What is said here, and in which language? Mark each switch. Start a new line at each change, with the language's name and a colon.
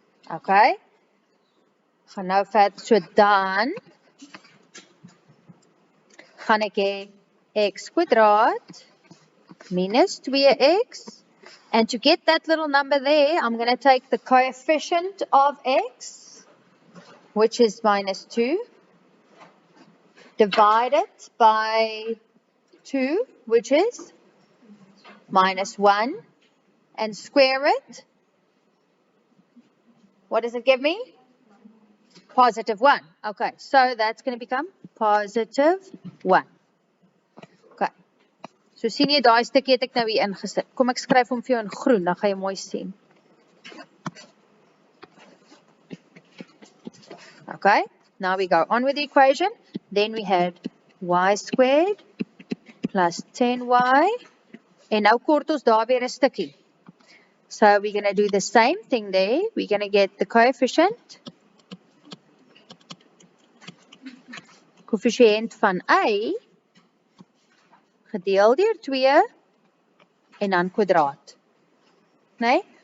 English: Okay?
Afrikaans: Gaan nou verder, so dan gaan ek hê x kwadraat minus 2x,
English: and to get that little number there, I'm going to take the coefficient of x, which is minus 2, divide it by 2, which is minus 1, and square it. What does it give me? Positive 1. Okay, so that's going to become positive 1. Okay.
Afrikaans: So sien jy daai stukkie het ek nou hier ingesit. Kom ek skryf hom vir jou in groen, dan gaan jy mooi sien.
English: Okay, now we go on with the equation. Then we had y squared plus 10y.
Afrikaans: En nou kort ons daar weer 'n stukkie.
English: So we're going to do the same thing there. We're going to get the coefficient
Afrikaans: van y gedeel deur 2 en dan kwadraat.
English: Nee?